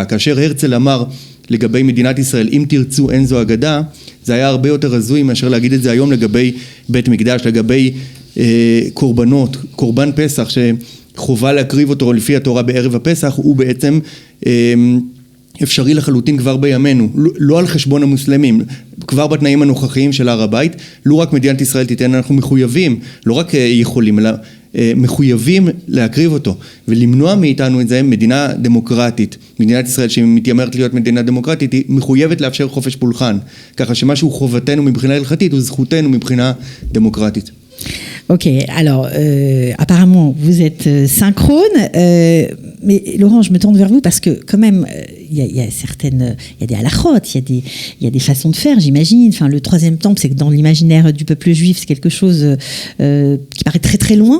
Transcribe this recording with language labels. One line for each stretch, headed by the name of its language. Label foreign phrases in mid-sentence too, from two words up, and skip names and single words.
Hebrew: כאשר הרצל אמר לגבי מדינת ישראל, אם תרצו אין זו אגדה, זה היה הרבה יותר הזוי מאשר להגיד את זה היום לגבי בית מקדש, לגבי קורבנות, קורבן פסח חובה להקריב אותו לפי התורה בערב הפסח, הוא בעצם אפשרי לחלוטין כבר בימינו, לא על חשבון המוסלמים, כבר בתנאים הנוכחיים של הר הבית, לא רק מדינת ישראל תיתן, אנחנו מחויבים, לא רק יכולים, אלא מחויבים להקריב אותו, ולמנוע מאיתנו את זה מדינה דמוקרטית. מדינת ישראל שמתיימרת להיות מדינה דמוקרטית, היא מחויבת לאפשר חופש פולחן, ככה שמשהו חובתנו מבחינה הלכתית, הוא זכותנו מבחינה דמוקרטית.
French: Ok, alors apparemment vous êtes synchrone, mais Laurent, je me tourne vers vous parce que quand même il y a des halachot, il y a des façons de faire, j'imagine. Enfin, le troisième temple, c'est que dans l'imaginaire du peuple juif, c'est quelque chose qui paraît très très loin.